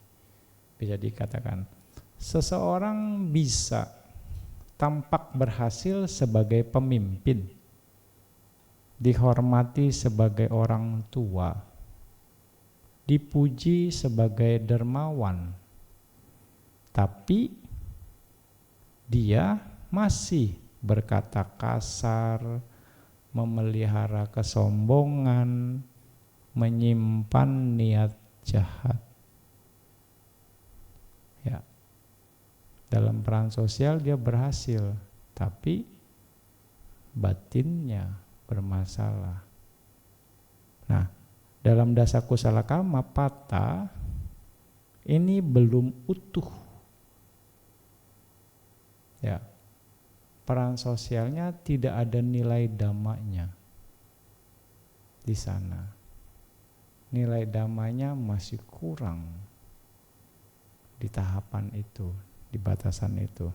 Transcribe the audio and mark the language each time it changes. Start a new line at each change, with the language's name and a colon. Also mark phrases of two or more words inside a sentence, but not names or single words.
Indonesian: Bisa dikatakan seseorang bisa tampak berhasil sebagai pemimpin, dihormati sebagai orang tua, dipuji sebagai dermawan, tapi dia masih berkata kasar, memelihara kesombongan, menyimpan niat jahat. Ya. Dalam peran sosial dia berhasil, tapi batinnya bermasalah. Nah, dalam
Pali: dasa kusala karma pata
Indonesian: ini belum utuh. Ya. Peran sosialnya tidak ada nilai dhammanya di sana. Nilai dhammanya masih kurang di tahapan itu, di batasan itu.